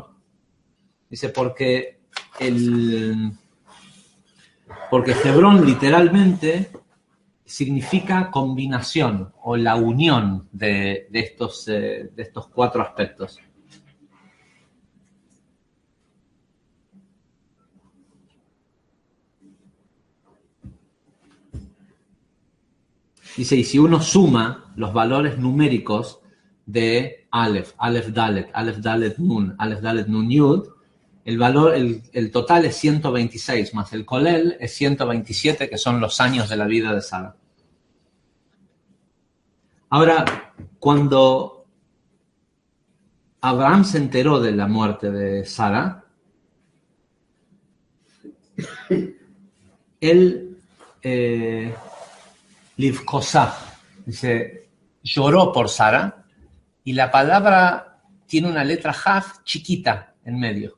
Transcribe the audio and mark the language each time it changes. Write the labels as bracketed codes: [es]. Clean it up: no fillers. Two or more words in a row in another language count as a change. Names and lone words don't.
[es] Dice porque Hebrón literalmente significa combinación o la unión de estos 4 aspectos. Dice, y si uno suma los valores numéricos de [he] אלף, אלף דלת, אלף דלת נון, אלף דלת נון יוד, [es] el total es 126, más el Kolel es 127, que son los años de la vida de Sara. Ahora, cuando Abraham se enteró de la muerte de Sara, él Livkosah, dice, lloró por Sara, y la palabra tiene una letra Haf chiquita en medio.